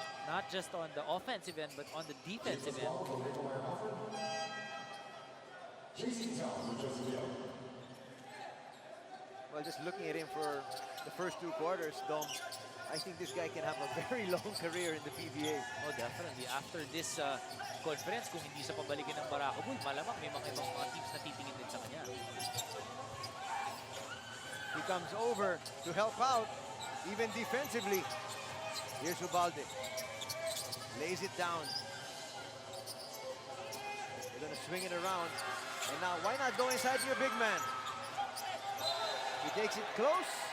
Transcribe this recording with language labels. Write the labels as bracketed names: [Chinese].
[English] Not just on the offensive end, but on the defensive end. Well, just looking at him for the first 2 quarters, Dom, I think this guy can have a very long career in the PBA. Oh, definitely. [Filipino] After this conference, kung hindi sa pabalikin ng Barako Bull, malamang may mga ibang mga teams na titingin din sa kanya. [English] He comes over to help out, even defensively. Here's Ubalde. Lays it down. They're going to swing it around. And now, why not go inside your big man? He takes it close.